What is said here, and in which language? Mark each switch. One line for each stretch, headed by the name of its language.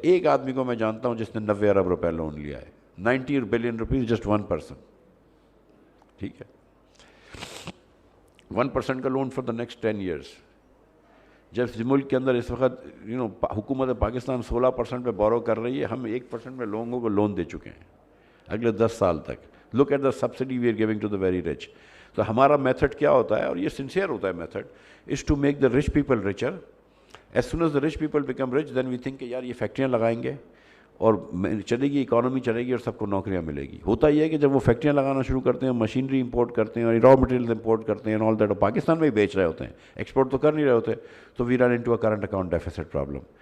Urdu: ایک آدمی کو میں جانتا ہوں جس نے 90 ارب روپے لون لیا ہے,
English: 90 billion rupees, just 1%,
Urdu: ٹھیک ہے, 1% کا loan
English: For the next 10 years.
Urdu: جب ملک کے اندر اس وقت حکومت پاکستان 16% پہ بورو کر رہی ہے, ہم 1% میں لوگوں کو لون دے چکے ہیں اگلے 10 سال تک.
English: Look at the subsidy we are giving to the very rich.
Urdu: تو ہمارا میتھڈ کیا ہوتا ہے, اور یہ سنسیئر ہوتا ہے method,
English: is to make the rich people richer. As soon as the rich people become rich, then we think
Urdu: کہ یار یہ فیکٹریاں لگائیں گے اور چلے گی اکانومی چلے گی اور سب کو نوکریاں ملے گی. ہوتا یہ ہے کہ جب وہ فیکٹریاں لگانا شروع کرتے ہیں, مشینری امپورٹ کرتے ہیں اور را مٹیریلز امپورٹ کرتے ہیں آل دیٹ, پاکستان میں ہی بیچ رہے ہوتے ہیں, ایکسپورٹ تو کر نہیں رہے ہوتے, تو
English: We run into a current account deficit problem.